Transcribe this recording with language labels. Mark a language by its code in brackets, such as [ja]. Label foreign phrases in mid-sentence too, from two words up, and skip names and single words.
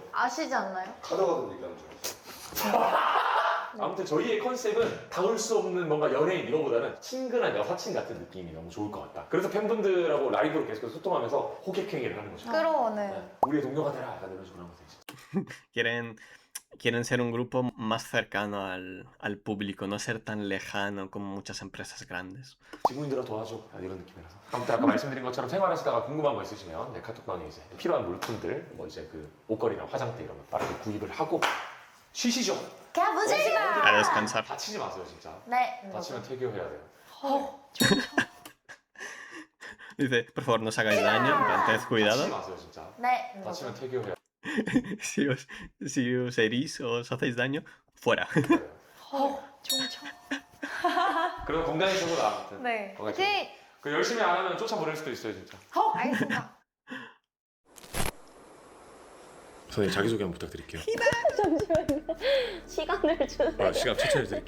[ko] 아시지 않나요? 가져가던 얘기하는 줄 아무튼 저희의 컨셉은 닿을 수 없는 뭔가 연예인 이거보다는 친근한 여사친 같은 느낌이 너무 좋을 것 같다. 그래서 팬분들하고 라이브로 계속 소통하면서 호객행위를 하는 거죠. 끌어오는 네. 우리의 동료가 되라 약간 이런 식으로 하는 거죠. [es] Quieren ser un grupo más cercano al público, no ser tan lejano como muchas empresas grandes. [ko] 지구인들아 도와줘 이런 느낌이라서 아무튼 아까 말씀드린 것처럼 생활하시다가 궁금한 거 있으시면 네, 카톡방에 이제 필요한 물품들 뭐 이제 그 옷걸이나 화장대 이런 거 빠르게 구입을 하고 쉬시죠. [es] A descansar. [ko] 다치지 마세요 진짜. 네. 다치면 퇴교해야 돼요. [es] Dice, por favor, no os hagáis daño, en plan, tened [ko] 다치지 [es] cuidado. [ko] 마세요 진짜. 네. 다치면 퇴교해야 [es] Si os herís o os hacéis daño, fuera. [ko] 돼요. 종쳐. 그래도 건강해지고 아무튼. 네. 오케이. 그 열심히 안 하면 쫓아버릴 수도 있어요 진짜. 알겠습니다. 선생님 자기소개 한번 부탁드릴게요. 시간을 주세요. 시간 천천히 드릴게요.